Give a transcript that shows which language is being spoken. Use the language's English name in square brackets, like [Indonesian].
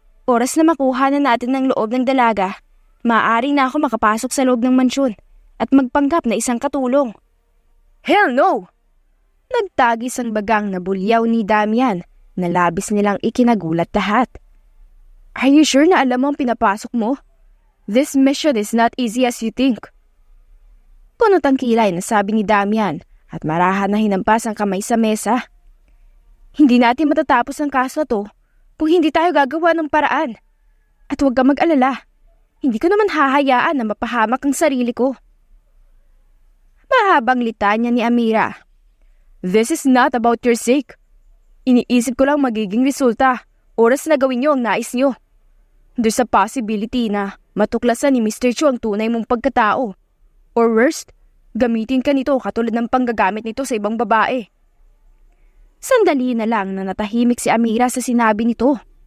[Filipino] Oras na makuha na natin ang loob ng dalaga, maaari na ako makapasok sa loob ng mansyon at magpanggap na isang katulong. [English] Hell no! [Filipino] Nagtagis ang bagang na bulyaw ni Damian na labis nilang ikinagulat lahat. [English] Are you sure [Filipino] na alam mo ang pinapasok mo? [English] This mission is not easy as you think. [Filipino] Punot ang kilay na sabi ni Damian at marahan na hinampas ang kamay sa mesa. Hindi natin matatapos ang kaso to kung hindi tayo gagawa ng paraan. At huwag ka mag-alala, hindi ko naman hahayaan na mapahamak ang sarili ko. Mahabang litanya ni Amira. [English] This is not about your sake. [Filipino] Iniisip ko lang magiging resulta, oras na gawin niyo ang nais niyo. [English] There's a possibility [Filipino] na matuklasan ni Mr. Chu ang tunay mong pagkatao. [English] Or worst, [Filipino] gamitin ka nito katulad ng panggagamit nito sa ibang babae. Sandali na lang na natahimik si Amira sa sinabi nito.